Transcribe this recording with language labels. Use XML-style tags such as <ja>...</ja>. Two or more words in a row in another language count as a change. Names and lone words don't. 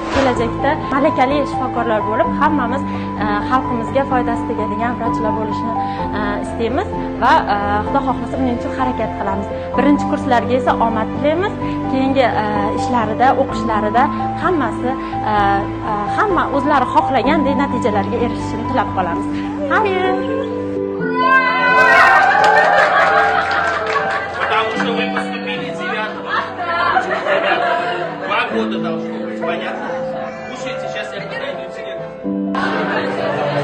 <uz>Kelajakda malakali shifokorlar bo'lib, hammamiz xalqimizga foydasi tegadigan vrachlar bo'lishni istaymiz va Xudo xohlasa buning uchun harakat qilamiz. Birinchi kurslarga esa omad tilaymiz. Keyingi ishlarida, o'qishlarida hamma o'zlari xohlagandek natijalarga erishishini tilab qolamiz. Amin.</uz> <ru>Потому что вы поступили 9-го. 2 года должно быть, понятно? Кушайте, сейчас я подойду к тебе.</ru>